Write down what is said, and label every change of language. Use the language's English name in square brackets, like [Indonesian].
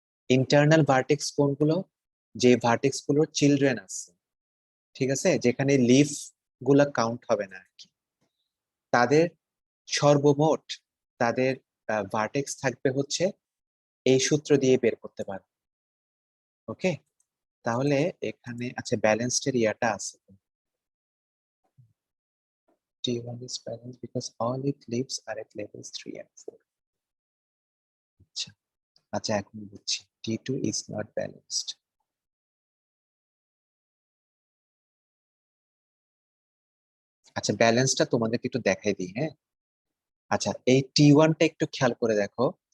[Bangla] Internal vertex কোনগুলো? যে vertex গুলোর চিলড্রেন আছে, ঠিক আছে, যেখানে লিফ গুলা কাউন্ট হবে না আর কি। তাদের সর্বমোট, তাদের ভার্টেক্স থাকবে হচ্ছে এই সূত্র দিয়ে বের করতে পারবে। ওকে, তাহলে এখানে আচ্ছা ব্যালেন্সড এর ইয়াটা আছে। [English] T1 is balanced because all its leaves are at levels 3 and 4. [Bangla] আচ্ছা, আচ্ছা এখন বুঝছি [English] T2 is not balanced. [Bangla] আচ্ছা, ব্যালেন্সটা তোমাদেরকে একটু দেখাই দিই। হ্যাঁ, আচ্ছা এই T1টা একটু খেয়াল করে দেখো।